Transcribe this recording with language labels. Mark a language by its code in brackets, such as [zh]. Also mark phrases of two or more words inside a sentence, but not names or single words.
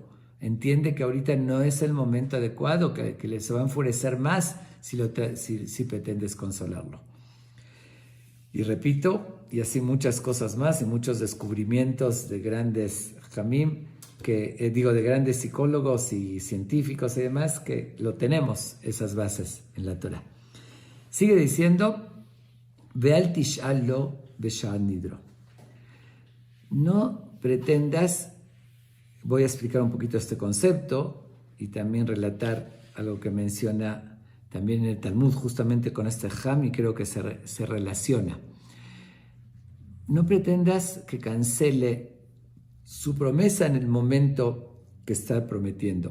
[es] Entiende que ahorita no es el momento adecuado, que le se va a enfurecer más si pretendes consolarlo. Y repito, y así muchas cosas más y muchos descubrimientos de grandes Hamim, de grandes psicólogos y científicos y demás, que lo tenemos, esas bases en la Torah. Sigue diciendo, [he] ואל תשאל לו בשעת נדרו. [es] No pretendas, voy a explicar un poquito este concepto y también relatar algo que menciona también en el Talmud, justamente con este Ham, y creo que se relaciona. No pretendas que cancele su promesa en el momento que está prometiendo.